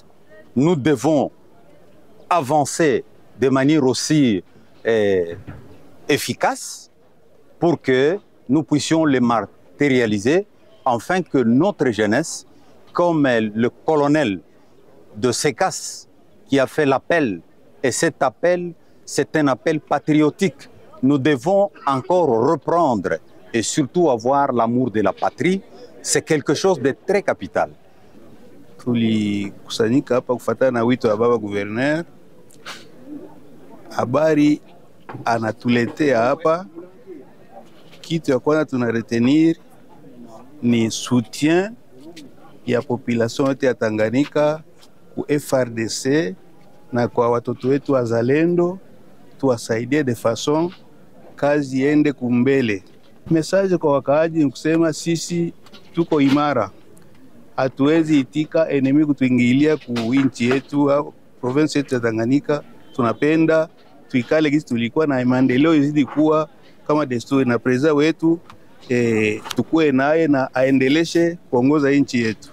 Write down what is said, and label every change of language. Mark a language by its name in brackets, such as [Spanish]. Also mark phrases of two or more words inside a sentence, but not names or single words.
[French] Nous devons avancer de manière aussi efficace pour que nous puissions les matérialiser afin que notre jeunesse, comme le colonel de Sékas qui a fait l'appel, et cet appel, c'est un appel patriotique. Nous devons encore reprendre et surtout avoir l'amour de la patrie. C'est quelque chose de très capital. [Swahili] Tulikusanyika hapa kufuatana na wito wa baba gouverneur. Habari anatuletea hapa, kitu ya kwanza tuna retenir ni soutien ya population yote ya Tanganyika ku FRDC na kwa watoto wetu wazalendo, tuwasaidie [French] de façon [Swahili] kazi iende kumbele. Message kwa wakaaji ni kusema sisi tuko imara. Hatuwezi itika enemy kutuingilia ku nchi yetu au province yetu ya Tanganyika. Tunapenda tuikale gisi tulikuwa na maendeleo izidi kuwa kama desturi, na president wetu tukue naye na aendeleshe kuongoza nchi yetu.